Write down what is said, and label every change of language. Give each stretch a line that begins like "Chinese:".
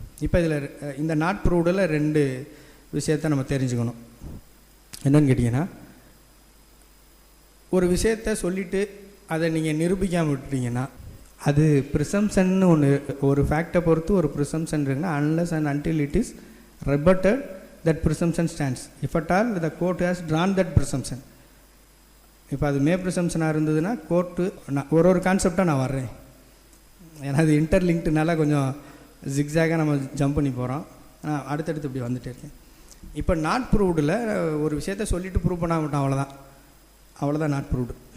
Tamil: இப்போ இதில் இந்த நாட் ப்ரூவ்டில் 2 விஷயத்தை நம்ம தெரிஞ்சுக்கணும். என்னன்னு கேட்டிங்கன்னா, ஒரு விஷயத்தை சொல்லிவிட்டு அதை நீங்கள் நிரூபிக்காமல் விட்டுட்டீங்கன்னா அது ப்ரிசம்ஷன்னு ஒன்று, ஒரு ஃபேக்டை பொறுத்து ஒரு ப்ரிசம்ஷன் இருக்குன்னா
English: Unless and until it is rebutted that presumption stands. If at all the court has drawn that presumption.
Tamil: இப்போ அது ப்ரிசம்ஷனாக இருந்ததுன்னா கோர்ட்டு ஒரு கான்செப்டாக நான் வர்றேன். ஏன்னா அது இன்டர்லிங்க்டுனால கொஞ்சம் ஜிக்ஸாக நம்ம ஜம்ப் பண்ணி போகிறோம். நான் அடுத்தடுத்து இப்படி வந்துட்டே இருக்கேன். இப்போ நாட் ப்ரூவ்டில் ஒரு விஷயத்தை சொல்லிவிட்டு ப்ரூவ் பண்ண மாட்டோம், அவ்வளோதான் நாட் ப்ரூவ்டு.